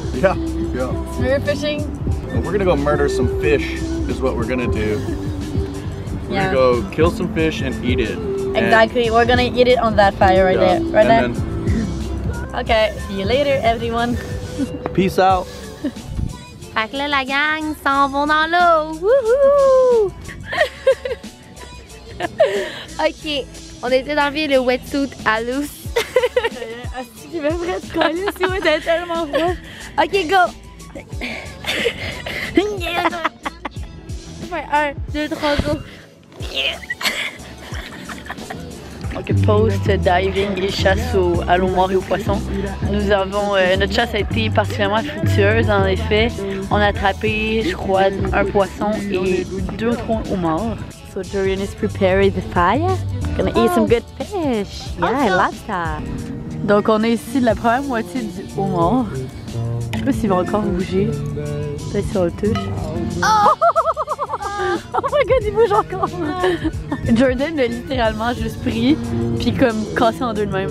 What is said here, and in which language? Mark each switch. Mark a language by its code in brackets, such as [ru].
[en] Yeah, yeah. Spearfishing. Well, we're gonna go murder some fish is what we're gonna do. We're gonna go kill some fish and eat it. Exactly, we're gonna eat it on that fire right there. Right there. Then, Okay, see you later everyone. peace out. [fr] Fait que là, la gang s'en vont dans l'eau. Wouhou! Ok, on était d'enlever le wetsuit à loose. Est-ce que tu veux vrai te coller si ouais, t'es tellement froid? Ok, go! 1, 2, 3, go! Donc post-diving et chasse à l'eau mort et aux poissons. Nous avons, notre chasse a été particulièrement fructueuse en effet. On a attrapé, je crois, un poisson et 2 ou 3 homards. [en] So Dorian is preparing the fire. Gonna eat some good fish. Yeah, I love that. [fr] Donc on est ici de la première moitié du homard. Je sais pas s'il va encore bouger. Peut-être si on le touche. [en] Oh my god, [fr] il bouge encore! Jordan l'a littéralement juste pris, puis comme cassé en deux de même.